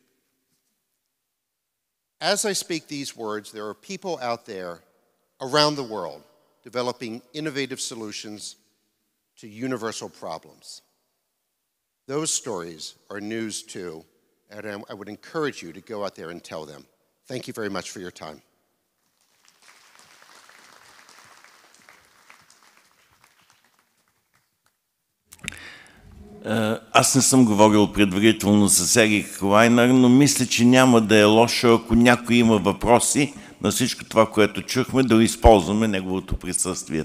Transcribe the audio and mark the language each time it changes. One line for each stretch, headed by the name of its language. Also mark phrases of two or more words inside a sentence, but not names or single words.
English: As I speak these words, there are people out there around the world developing innovative solutions to universal problems. Those stories are news too, and I would encourage you to go out there and tell them. Thank you very much for your time.
Bulgarian: Аз не съм говорил предварително с Ерик Weiner, но мисля, че няма да е лошо, ако някой има въпроси на всичко това, което чухме, да използваме неговото присъствие.